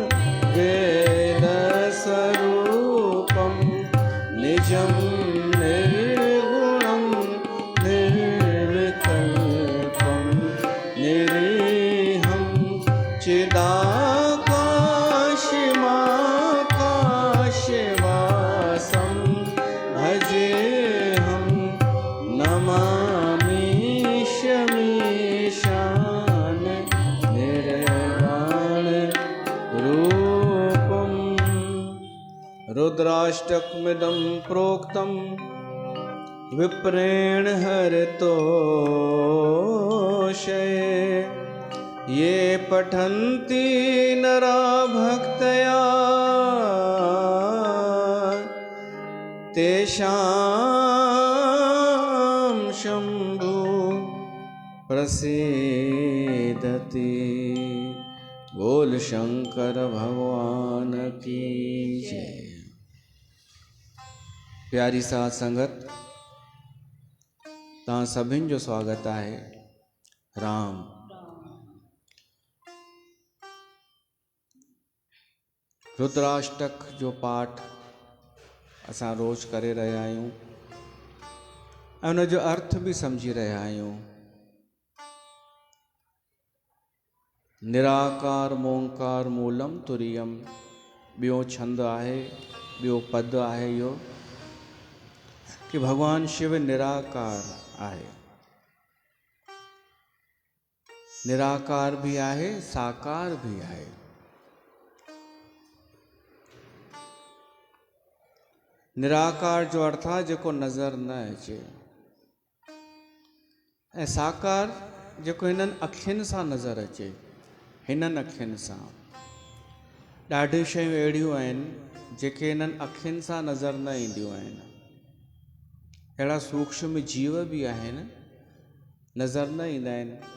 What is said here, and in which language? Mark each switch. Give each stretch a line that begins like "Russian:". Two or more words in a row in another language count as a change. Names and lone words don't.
Sanskrit: वेदस्वरूपं निजं निर्गुणं निर्विकल्पं निरीहं चिदाकाशमाकाशवासं भजेऽहं नमामि शमीशान निर्वाण रूपम्। रुद्राष्टकमिदं प्रोक्तं विप्रेण हरितोषये ये पठन्ति नरा भक्तया तेषां शम्भु प्रसीदति।
Hindi: बोल शंकर भगवान की जय।
Sindhi: प्यारी साथ संगत तव्हां सभिनि जो स्वागत आहे। राम रुद्राष्टक जो पाठ असां रोज़ करे रहिया आहियूं ऐं उन जो अर्थ बि सम्झी रहिया आहियूं।
Sanskrit: निराकार मोंकार मूलम तुरियम
Sindhi: ॿियो छंद आहे, ॿियो पद आहे इहो कि भगवान शिव निराकार आहे। निराकार भी आहे, साकार भी आहे। निराकार जो अर्थ आहे जेको नज़र न अचे, ऐं साकार जेको हिननि अखियुनि सां नज़र अचे। हिननि अखियुनि सां ॾाढी शयूं अहिड़ियूं आहिनि जेके हिननि अखियुनि सां नज़र न ईंदियूं आहिनि। अहिड़ा सूक्ष्म जीव भी आहिनि नज़र न ईंदा आहिनि।